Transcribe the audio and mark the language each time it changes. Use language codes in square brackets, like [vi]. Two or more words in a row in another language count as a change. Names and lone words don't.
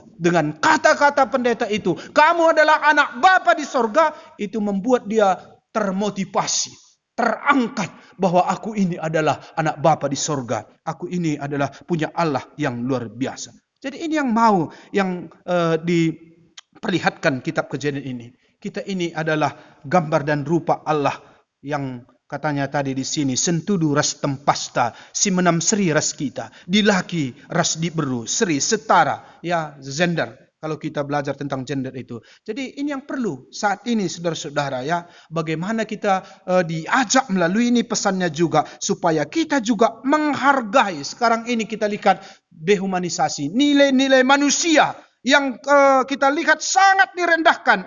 [id] Dengan kata-kata pendeta itu, kamu adalah anak Bapa di sorga, itu membuat dia termotivasi, terangkat bahwa aku ini adalah anak Bapa di sorga. Aku ini adalah punya Allah yang luar biasa. Jadi ini yang mau yang diperlihatkan kitab Kejadian ini. Kita ini adalah gambar dan rupa Allah yang katanya tadi di sini, [btx] sentudu ras tempasta, si menam seri ras kita, dilaki ras diberu, seri setara, ya gender. [id] Kalau kita belajar tentang gender itu. Jadi ini yang perlu saat ini saudara-saudara ya. Bagaimana kita diajak melalui ini pesannya juga. Supaya kita juga menghargai. Sekarang ini kita lihat dehumanisasi. Nilai-nilai manusia yang kita lihat sangat direndahkan.